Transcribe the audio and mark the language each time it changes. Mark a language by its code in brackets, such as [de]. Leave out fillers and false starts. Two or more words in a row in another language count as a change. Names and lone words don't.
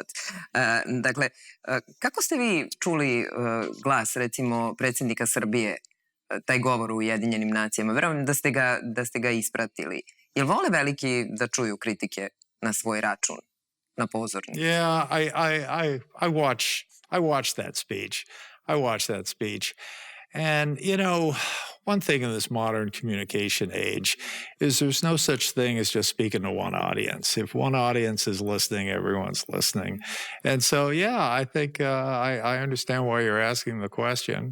[hr] Dakle, kako ste vi čuli glas, recimo, predsjednika Srbije, taj govor u Ujedinjenim nacijama? [sr] Verujem da ste ga ispratili. Jel vole veliki da čuju kritike na svoj račun, na pozornici? [en] Yeah, I watched that speech. And, you know, one thing in this modern communication age is there's no such thing as just speaking to one audience. If one audience is listening, everyone's listening. And so, yeah, I think I understand why you're asking the question.